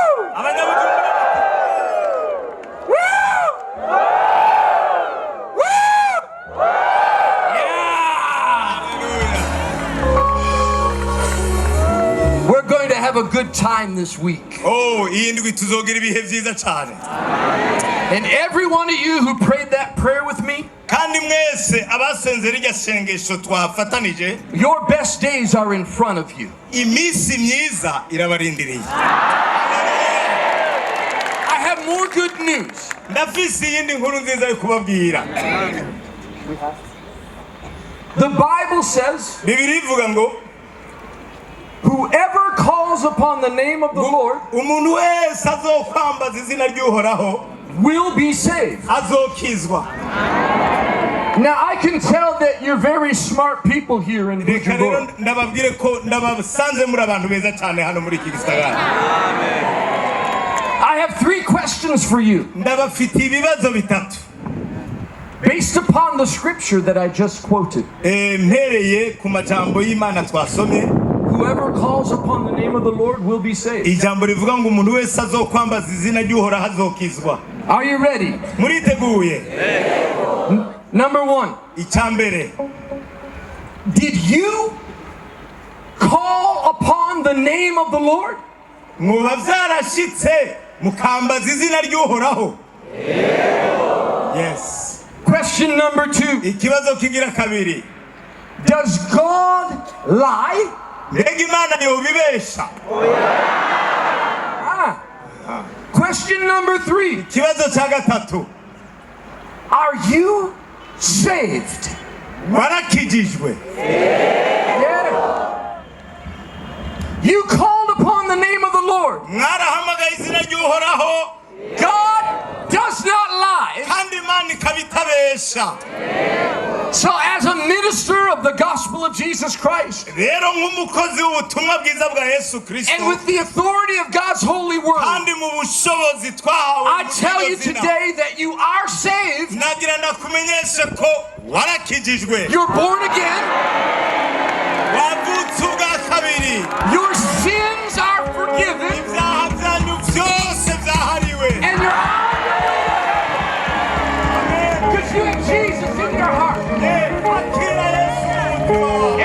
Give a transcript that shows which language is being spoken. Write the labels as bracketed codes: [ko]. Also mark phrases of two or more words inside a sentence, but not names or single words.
[en] Woo! Woo! Yeah! We're going to have a good time this week. [rn] Oh, iyi ndwi tuzogira ibihe vyiza cyane. [en] And every one of you who prayed that prayer with me, [rn] kandi mwese abasenze rirya sengesho twafatanije, [en] your best days are in front of you. [rn] iminsi myiza irabarindiriye. [en] I have more good news. [rn] ndafise iyindi nkuru nziza yo kubabwira. [en] The Bible says, [rn] Bibiri ivuga ngo [en] whoever calls upon the name of the Lord [rn] umuntu wese azokwambaza izina ry'Uhoraho [en] will be saved. [rn] azokizwa. [en] Now I can tell that you're very smart people here in [rn] Reka rero Bujumbura. ndababwire ko ndabasanze muri abantu beza cyane hano muri iki gisagara. [en] I have 3 questions for you [rn] ndabafitiye ibibazo bitatu [en] based upon the scripture that I just quoted. [rn] mpereye ku majambo y'Imana twasomye. [en] Whoever calls upon the name of the Lord will be saved. [rn] ijambo rivuga ngo umuntu wese azokwambaza izina ry'Uhoraho azokizwa. [en] Are you ready? [rn] Muriteguye? [en] Number 1. [rn] Icyambere, [en] Did you call upon the name of the Lord? [rn] muba byarashitse mukambaza izina ry'Uhoraho? [en] Yes. Question number 2. [rn] Ikibazo kigira kabiri, [en] Does God lie? [rn] mbega Imana yobibesha? [en] Question number 3. [rn] Ikibazo cya gatatu, [en] Are you saved? [rn] warakijijwe? [en] Yeah. You called upon the name of the Lord. [rn] mwarahamagaye izina ry'Uhoraho, [en] God does not lie. [rn] kandi Imana ikabitabesha. [en] So as a minister of the gospel of Jesus Christ, [rn] rero nk'umukozi w'ubutumwa bwiza bwa Yesu Kristo, [en] and with the authority of God's holy word, [rn] kandi mu bushobozi twahawe [en] I [rn] mu [en] tell you [rn] zina, [en] today that you are saved. [rn] nagira ndakumenyeshe ko warakijijwe, [en] You're born again. [rn] wavutse ubwa kabiri, [en] Your sins are forgiven. [rn] ibyaha byanyu byose byahariwe. [en] And you're on your way. Because you have Jesus in your heart. [rn] Kwakira Yesu mu mutima wawe.